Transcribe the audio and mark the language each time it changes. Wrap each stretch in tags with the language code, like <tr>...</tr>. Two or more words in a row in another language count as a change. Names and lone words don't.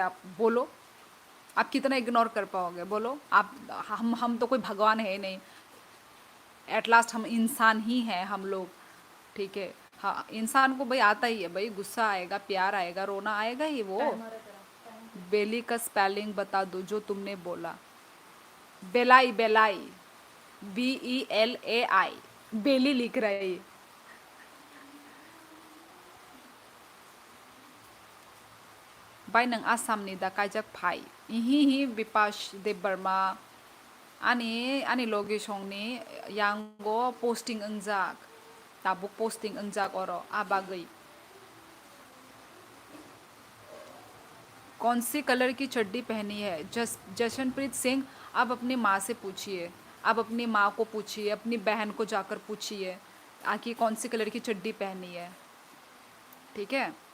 <hi>आप बोलो, आप कितना इग्नोर कर पाओगे? बोलो आप। हम तो कोई भगवान है ही नहीं,</hi> <en>at last</en> <hi>हम इंसान ही हैं हम लोग, ठीक है। हाँ इंसान को भाई आता ही है, भाई गुस्सा आएगा, प्यार आएगा, रोना आएगा ही वो। टाइम आ रहा है तेरा टाइम। बेली का स्पेलिंग बता दो जो तुमने बोला। बेलाई, बेलाई, BELAI, बेली लिख रहा है ये।</hi> <trp>बाय नों आसामनि दा कायजाक फाइ इहि बिपाश देब बर्मा आनि लोकेशननि यांगो पोस्टिंग अंजाक ताबुक पोस्टिंग अंजाक और आबागई।</trp> <hi>कौन सी कलर की चड्डी पहनी है? जशनप्रीत सिंह, आप अपनी माँ से पूछिए, आप अपनी माँ को पूछिए, अपनी बहन को जाकर पूछिए आखिर कौन सी कलर की चड्डी पहनी है, ठीक है।</hi>